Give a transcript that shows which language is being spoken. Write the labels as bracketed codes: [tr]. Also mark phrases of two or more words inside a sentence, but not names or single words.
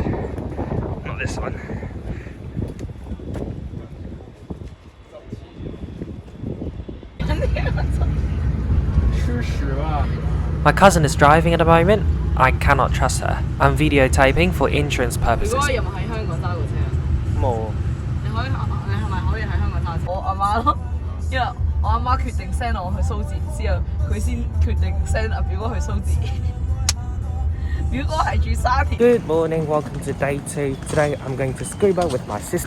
[en] Not this one. My cousin is driving at the moment. I cannot trust her. I'm videotaping for insurance purposes. [yue] 冇。我阿媽咯，因為我阿媽決定 send 我去蘇浙之後，佢先決定 send 阿表哥去蘇浙。表哥係住沙田。 [en] Good morning, welcome to day 2. Today I'm going to scuba with my sister.